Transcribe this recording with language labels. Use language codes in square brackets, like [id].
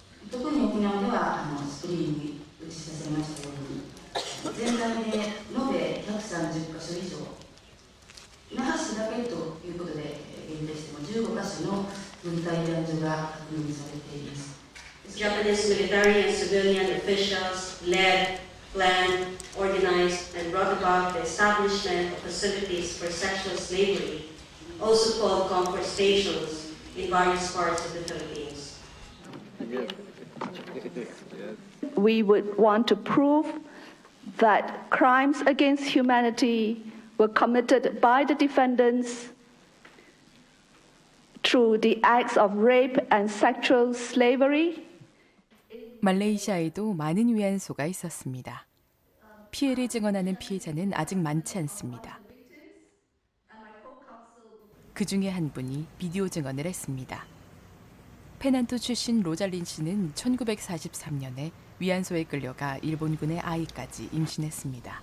[ja] 特に沖縄ではスクリーンに映し出されましたように、全体で延べ130カ所以上、那覇市だけということで限定しても15カ所の軍隊慰安所が確認されています。 [en] Japanese military and civilian officials led, planned, organized, and brought about the establishment of facilities for sexual slavery, also called comfort stations, in various parts of the Philippines. We would want to prove that crimes against humanity were committed by the defendants through the acts of rape and sexual slavery. [ko] 말레이시아에도 많은 위안소가 있었습니다. 피해를 증언하는 피해자는 아직 많지 않습니다. 그 중에 한 분이 비디오 증언을 했습니다. 페난토 출신 로잘린 씨는 1943년에 위안소에 끌려가 일본군의 아이까지 임신했습니다.